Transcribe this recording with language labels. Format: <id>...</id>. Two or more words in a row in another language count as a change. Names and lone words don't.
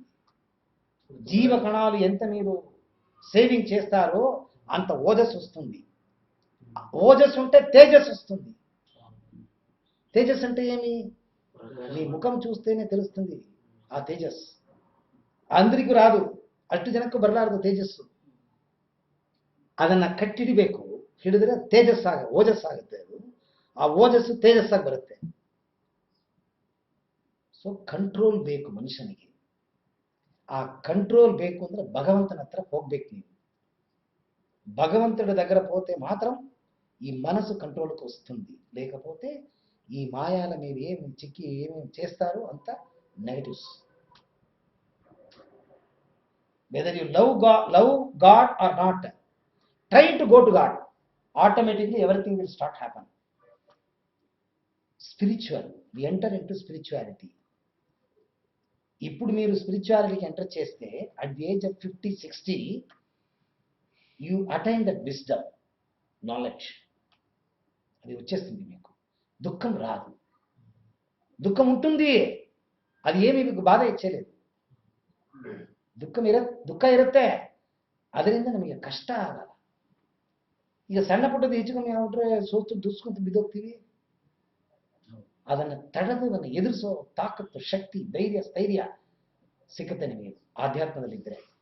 <te>జీవకణాలు ఎంత మీరు సేవింగ్ చేస్తారో అంత ఓజస్ వస్తుంది. ఓజస్ ఉంటే తేజస్ వస్తుంది. తేజస్ అంటే ఏమి? నీ ముఖం చూస్తేనే తెలుస్తుంది ఆ తేజస్.</te> <kn>అందರಿಗೂ ರಾದು, ಅಷ್ಟು ಜನಕ್ಕೆ ಬರಲಾರದು ತೇಜಸ್ಸು. ಅದನ್ನ ಕಟ್ಟಿಡಬೇಕು, ಹಿಡಿದ್ರೆ ತೇಜಸ್ಸಾಗ ಓಜಸ್ಸಾಗುತ್ತೆ. ಅದು ಆ ಓಜಸ್ಸು ತೇಜಸ್ಸಾಗಿ ಬರುತ್ತೆ. ಸೊ ಕಂಟ್ರೋಲ್ ಬೇಕು ಮನುಷ್ಯನಿಗೆ. ಆ కంట్రోల్ ಬೇಕು ಅಂದ್ರೆ</kn> <te>భగవంతుని హత్ర</te> <kn>ಹೋಗ್ಬೇಕು ನೀವು.</kn> <te>భగవంతుడి దగ్గర పోతే మాత్రం ఈ మనసు కంట్రోల్కి వస్తుంది. లేకపోతే ఈ మాయాల మీరు ఏమి చిక్కి ఏమేమి చేస్తారో అంత నెగటివ్స్.</te> <en>Whether you love God or not, try to go to God. Automatically everything will start happen. Spiritual, we enter into spirituality.</en> <te>ఇప్పుడు మీరు స్పిరిచువాలిటీకి ఎంటర్ చేస్తే</te> <en>at the age of 50, 60 you attain that wisdom, నాలెడ్జ్.</en> <te>అది వచ్చేస్తుంది మీకు. దుఃఖం రాదు. దుఃఖం ఉంటుంది, అది ఏమీ మీకు బాధ ఇచ్చేలేదు.</te> <kn>ದುಃಖ ಇರುತ್ತೆ, ಅದರಿಂದ ನಮಗೆ ಕಷ್ಟ ಆಗಲ್ಲ. ಈಗ ಸಣ್ಣ ಪುಟ್ಟದ ಹೆಚ್ಚುಕಮ್ಮಿ ಆಗ್ಬಿಟ್ರೆ ಸೋತು ದುಸ್ಕೊಂತ ಬಿದ್ದೋಗ್ತೀವಿ. ಅದನ್ನು ತಡೆದು ಅದನ್ನು ಎದುರಿಸೋ ತಾಕತ್ತು, ಶಕ್ತಿ, ಧೈರ್ಯ, ಸ್ಥೈರ್ಯ ಸಿಗುತ್ತೆ ನಿಮಗೆ ಆಧ್ಯಾತ್ಮದಲ್ಲಿದ್ದರೆ.</kn>